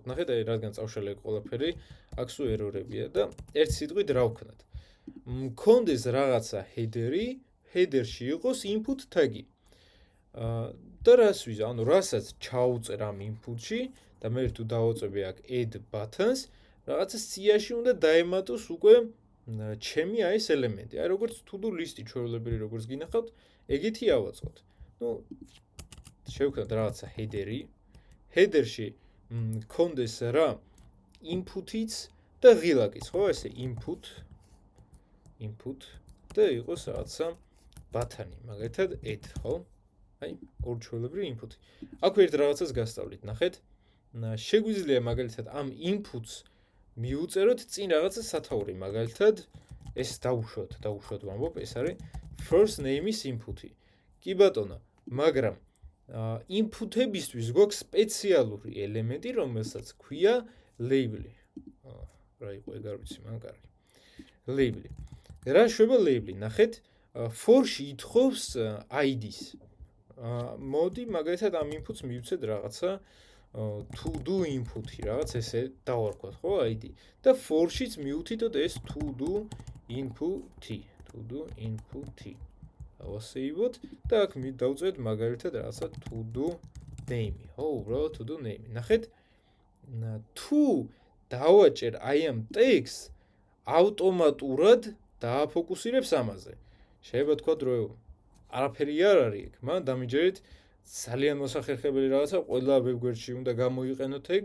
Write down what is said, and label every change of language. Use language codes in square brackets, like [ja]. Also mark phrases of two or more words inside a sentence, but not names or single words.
[ka] ნახეთ, აი რადგან წავშალე ყველაფერი, აქ სულ ერორებია და ერთ სიტყვით რა ვქნათ. მქონდეს რაღაცა header-ი, header-ში იყოს [en] input tag- [ka] ი. და რას ვიზა, ანუ რასაც ჩაუწერ ამ input-ში და მე თუ დავაწვევი აქ [en] add buttons, [ka] რაღაცა სიაში უნდა დაემატოს უკვე ჩემი აი ეს ელემენტი. აი როგორც [en] to-do list- [ka] ი ჩვეულებრივი როგორც გინახავთ, ეგეთი ავაწყოთ. ნუ შევქნათ რაღაცა header-ი. header-ში მქონდეს რა input-იც და ღილაკიც, ხო, ესე [en] input input [ka] და იყოს რაღაცა ბათანი, მაგალითად add, ხო? აი, ორი ჩვეულებრივი input. აქ ერთ რაღაცას გასწავლით, ნახეთ. შეგვიძლია მაგალითად ამ inputs მიუწეროთ წინ რაღაცა სათაური, მაგალითად ეს დავუშვათ ვამბობ, ეს არის [en] first name- [ka] ის input-ი. კი ბატონო, მაგრამ input-ებისთვის გვაქვს სპეციალური ელემენტი, რომელსაც ქვია label-ი. რა იყო ეგ არ ვიცი, მაგრამ კარგი. label-ი. რა შვება label-ი? ნახეთ, for-ში ითხოვს ID-ს. მოდი მაგალითად ამ inputs მივცეთ რაღაცა [en] to do input- [ka] ი, რაღაც ესე დავარქვათ, ხო, ID. და for-შიც მივუთითოთ ეს [en] to do input- [ka] ი. ავასეივოთ და აქ დავწერთ მაგალითად რაღაცა [en] to do name- [ka] ი. ხო, უბრალოდ [en] to do name- [ka] ი. ნახეთ, თუ დავაჭერ აი ამ text ავტომატურად დააფოკუსირებს ამაზე. შეიძლება თქვა რომ არაფერი არ არის ეგ, მაგრამ დამიჯერეთ ძალიან მოსახერხებელი რაღაცა, ყველა ვებგვერდში უნდა გამოიყენოთ ეგ.